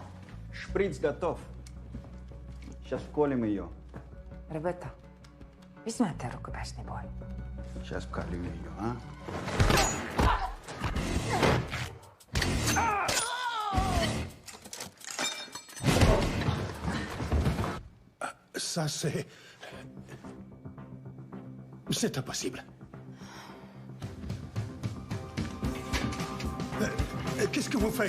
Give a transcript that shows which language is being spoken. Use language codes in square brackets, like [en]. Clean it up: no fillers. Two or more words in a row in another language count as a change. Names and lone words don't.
[ru] Шприц готов. Сейчас вколем ее. Ребята, весьма-то рукопашный бой. Сейчас вколю ее, а? [fr] Ça, c'est... C'est impossible. Qu'est-ce que vous faites?